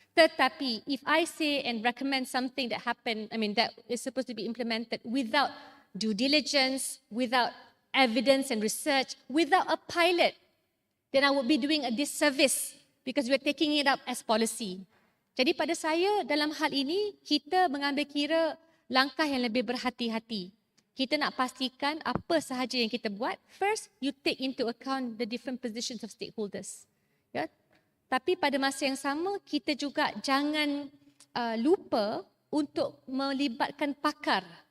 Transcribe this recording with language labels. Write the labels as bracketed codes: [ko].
[en] Tetapi if I say and recommend something that that is supposed to be implemented without due diligence, without evidence and research, without a pilot, then I would be doing a disservice because we're taking it up as policy. [ms] Jadi pada saya dalam hal ini kita mengambil kira langkah yang lebih berhati-hati. Kita nak pastikan apa sahaja yang kita buat. [en] First, you take into account the different positions of stakeholders. [ms] Ya. Tapi pada masa yang sama, kita juga jangan lupa untuk melibatkan pakar.